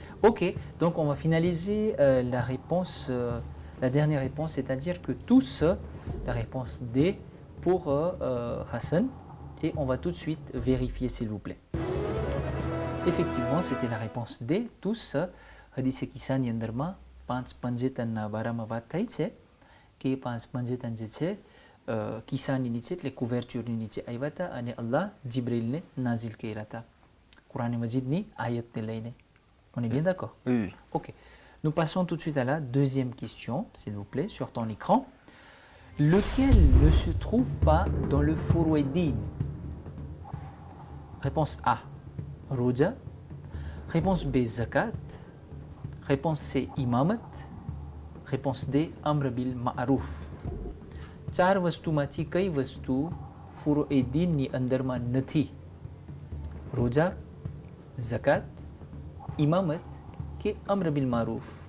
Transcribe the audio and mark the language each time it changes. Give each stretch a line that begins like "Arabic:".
French: Ok, donc on va finaliser la réponse, la dernière réponse, c'est-à-dire que tous, la réponse D pour Hassan, et on va tout de suite vérifier s'il vous plaît. Effectivement, c'était la réponse D, tous.
Gujarati: Hadith kisan yandarma પાંચ પંજેતનના બારામાં વાત થઈ છે કે પાંચ પંજેતન જે છે કિસાની નીચે એટલે કુવેરચ્યુરની નીચે આવ્યા હતા અને અલ્લાહ જિબ્રીલને નાઝિલ કર્યા હતા કુરાન મજીદની આયતને લઈને.
French: On est bien d'accord? Oui. Ok. Nous passons tout de suite à la deuxième question, s'il vous plaît, sur ton écran. Lequel ne se trouve pas dans le Furu'id-Din? Réponse A, Roja. Réponse B, Zakat. Réponse C, Imamat. Réponse D, Amr bil Ma'ruf.
Gujarati: ચાર વસ્તુમાંથી કઈ વસ્તુ ફુરુ'id-દીનની અંદરમાં નથી? રોજા, zakat, imamat કે amr bil ma'ruf?